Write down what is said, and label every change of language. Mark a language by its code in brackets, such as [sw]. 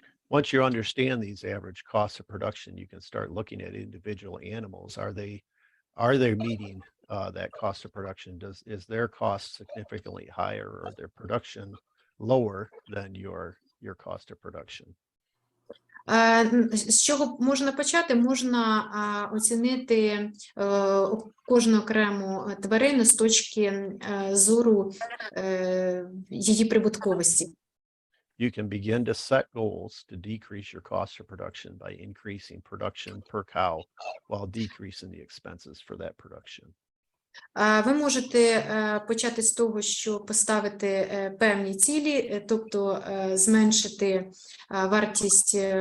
[en] Once you understand these average costs of production, you can start looking at individual animals. Are they meeting that cost of production? Is their cost significantly higher or their production lower than your cost of production? [uk] З чого можна почати? Можна оцінити кожну окрему тварину з точки зору її прибутковості. [en] You can begin to set goals to decrease your cost of production by increasing production per cow while decreasing the expenses for that production. [uk] Ви можете почати з того, що поставити певні цілі, тобто зменшити вартість